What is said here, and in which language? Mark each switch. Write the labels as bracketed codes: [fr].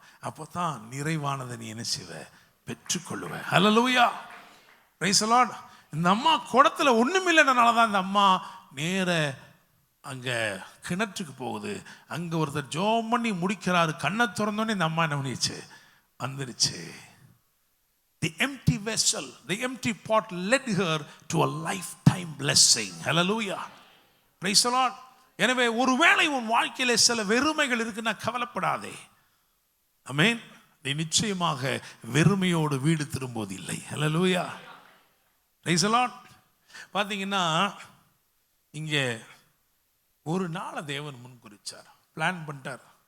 [ta] அப்பதான் நிறைவானதை நீ என்ன செய்வ, பெற்றுக்கொள்ளுவ. அல்லேலூயா, [en] Praise the Lord. [ta] இந்த அம்மா குடத்துல ஒண்ணுமில்லைனால தான் இந்த அம்மா நேர அங்க கிணற்றுக்கு போகுது. அங்க ஒருத்தர் ஜெபம் பண்ணி முடிக்கிறாரு, கண்ணை திறந்தோன்னே இந்த அம்மா என்ன பண்ணிடுச்சு, வந்துருச்சு. [en] The empty vessel, the empty pot led her to a lifetime blessing. Hallelujah, praise the Lord. [ta] எனவே ஒருவேளை உன் வாழ்க்கையில சில வெறுமைகள் இருக்குன்னா கவலைப்படாதே. ஆமென். நீ நிச்சயமாக வெறுமையோடு வீடு திரும்புவது இல்லை. [en] Hallelujah, praise the Lord. [ta] பாத்தீங்கன்னா இங்க ஒரு நாளை தேவன் முன் குறிச்சார், பிளான் பண்ணிட்டார்.